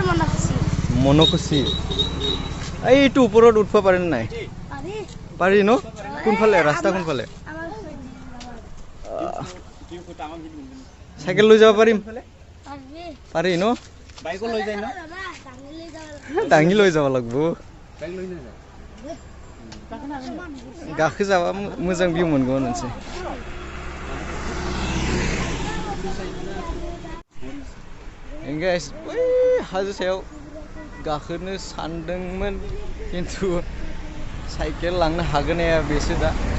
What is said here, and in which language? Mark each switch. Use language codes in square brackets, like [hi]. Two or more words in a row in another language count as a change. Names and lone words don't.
[as] মনকুছি এইটো ওপৰত উঠব পাৰে নাই পাৰি ন কোনফালে ৰাস্তা কোনফালে সাইকেল লৈ যাব পাৰিম পাৰি ন বাইকো লৈ যায় ন দাঙি লৈ যাব লাগিব বাইক লৈ নাযায় [brx] गाखो जाबा मोजां भिउ मोनगौमोन मोनसे गाइस बै हाजो सायाव गाखोनो सानदोंमोन खिन्थु साइकेल लांनो हागोन हाया बेसो दा